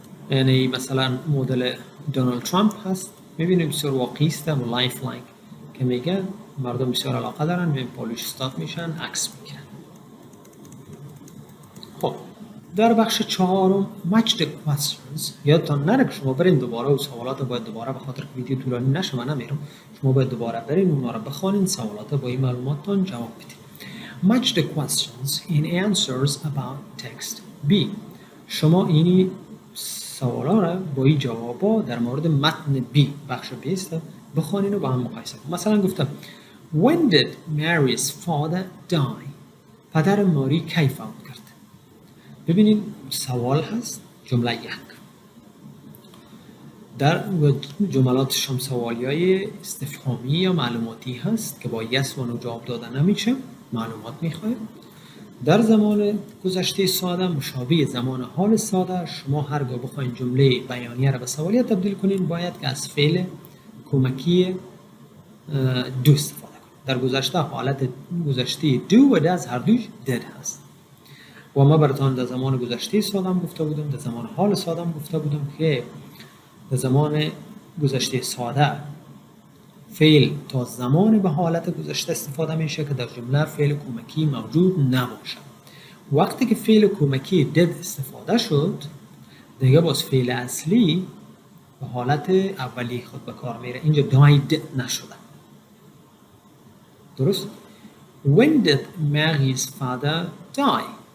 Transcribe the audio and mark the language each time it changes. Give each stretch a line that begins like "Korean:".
Persian: یعنی مثلا مدل دونالد ترامپ هست. میبینیم بسیار واقعی است و لایف لایک که میگه مردم بسیار علاقه دارن به پالیش استاد میشن، عکس میگیرن. خب در بخش چهارم match the questions. یادتان نره که شما برین دوباره و سوالات باید دوباره، به خاطر که ویدیو طولانی نشه من نمیرم، شما باید دوباره برین اونا رو بخونین، سوالات با این معلوماتتون جواب بدین.
English: Match the questions in answers about text B.
Persian: شما اینی سوالا را با این جوابا در مورد متن B بخش 20 بخوانین و با هم مقایسه کنید. مثلا گفتم When did Mary's father die? پدر ماری کی فوت کرد؟ ببینید سوال هست، جمله یک. در جملات شما سوالیای استفهامی یا معلوماتی هست که با yes و no جواب دادن نمیشه، معلومات میخواید. در زمان گذشته ساده مشابه زمان حال ساده، شما هرگاه بخواید جمله بیانیه را به سوالیه تبدیل کنین باید که از فعل کمکی do استفاده کنید. در گذشته حالت گذشته do و does هر دوش did هست. و ما براتون در زمان گذشته ساده هم گفته بودم، در زمان حال ساده هم گفته بودم که در زمان گذشته ساده فعل تا زمان به حالت گذشته استفاده میشه که در جمله فعل کمکی موجود نباشه. وقتی که فعل کمکی did استفاده شد دیگه باز فعل اصلی به حالت اولی خود به کار میره. اینجا died نشده.
English: درست؟ When did Mary's father die?